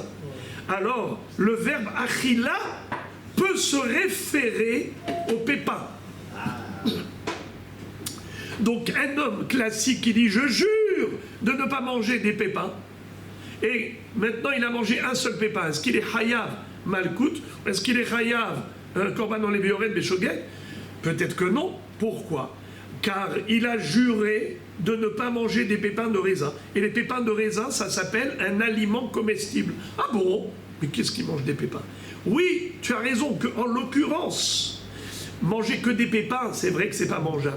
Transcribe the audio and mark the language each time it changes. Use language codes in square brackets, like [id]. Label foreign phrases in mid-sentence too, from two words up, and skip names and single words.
[fr] Alors, le verbe achila peut se référer au pépin. Donc, un homme classique qui dit « Je jure de ne pas manger des pépins », et maintenant il a mangé un seul pépin. Est-ce qu'il est [he] חייב מלקות? [fr] Est-ce qu'il est [he] חייב קרבן עולה ויורד בשוגג? [fr] Peut-être que non. Pourquoi? Car il a juré de ne pas manger des pépins de raisin. Et les pépins de raisin, ça s'appelle un aliment comestible. Ah bon? Mais qu'est-ce qui mange des pépins? Oui, tu as raison qu'en l'occurrence, manger que des pépins, c'est vrai que c'est pas mangeable.